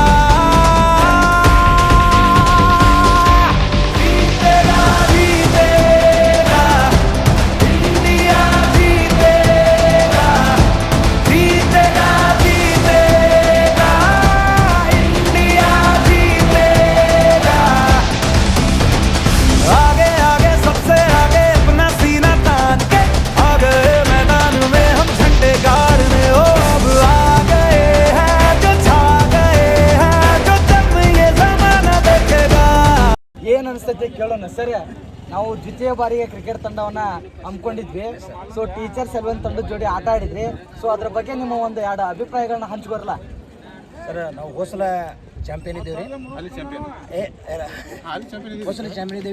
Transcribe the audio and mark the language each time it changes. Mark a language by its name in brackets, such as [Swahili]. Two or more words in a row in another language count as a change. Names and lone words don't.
[Hindi] जीतेगा जीतेगा इंडिया जीतेगा जीतेगा जीतेगा इंडिया जीतेगा आगे आगे सबसे आगे अपना सीना तान के आ गए मैदान में हम झंडे गाड़ने ओ अब आ गए हैं जो छा गए हैं जो जब ये ज़माना देखेगा [Kannada] ಏನು ಅನಿಸ್ತೈತಿ ಕೇಳೋಣ ಸರಿ. ನಾವು ದ್ವಿತೀಯ ಬಾರಿಗೆ ಕ್ರಿಕೆಟ್ ತಂಡವನ್ನ ಹಮ್ಮಿಕೊಂಡಿದ್ವಿ. ಸೊ ಟೀಚರ್ಸ್ 11 ತಂಡದ ಜೋಡಿ ಆಟ ಆಡಿದ್ವಿ. ಸೊ ಅದ್ರ ಬಗ್ಗೆ ನಿಮ್ಮ ಒಂದು ಎರಡು ಅಭಿಪ್ರಾಯಗಳನ್ನ ಹಂಚ್ಕೊರಲ್ಲ. ಸರ್ ನಾವು ಹೋಸಲ ಚಾಂಪಿಯನ್ ಇದ್ದೀವಿ ರೀ ಹೋಸಲ ಚಾಂಪಿಯನ್ ಇದ್ದೀವಿ.